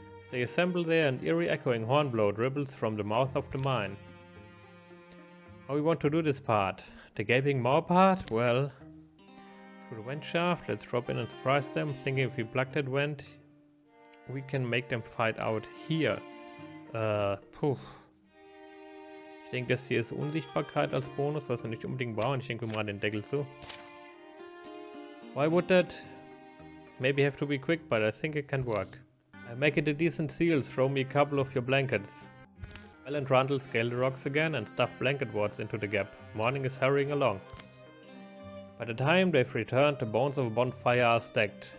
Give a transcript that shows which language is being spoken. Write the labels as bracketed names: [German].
[English] They assemble there, an eerie echoing hornblow dribbles from the mouth of the mine. How we want to do this part? The gaping maw part? Well, through the vent shaft, let's drop in and surprise them, thinking if we plug that vent, we can make them fight out here. [German] Puh. Ich denke, das hier ist Unsichtbarkeit als Bonus, was wir nicht unbedingt brauchen. Ich denke, wir machen den Deckel zu. [English] Why would that? Maybe have to be quick, but I think it can work. Make it a decent seal, throw me a couple of your blankets. Mel and Trundle scale the rocks again and stuff blanket wards into the gap. Morning is hurrying along. By the time they've returned, the bones of a bonfire are stacked.